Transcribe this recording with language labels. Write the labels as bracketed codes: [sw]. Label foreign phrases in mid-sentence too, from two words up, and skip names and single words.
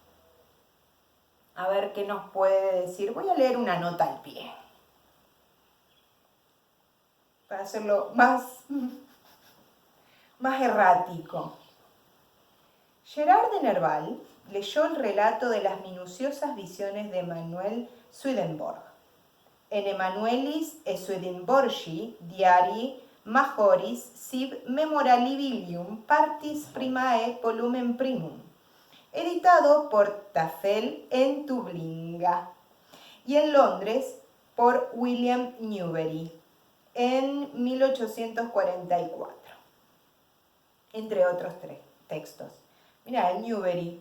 [es] A ver qué nos puede decir. Voy a leer una nota al pie, para hacerlo más errático. Gerard de Nerval leyó el relato de las minuciosas visiones de Emanuel Swedenborg. En Emanuelis e Swedenborgi diari majoris sib memorabilium partis primae volumen primum, editado por Tafel en Tublinga y en Londres por William Newbery en 1844, entre otros textos. Mirá, el Newbery.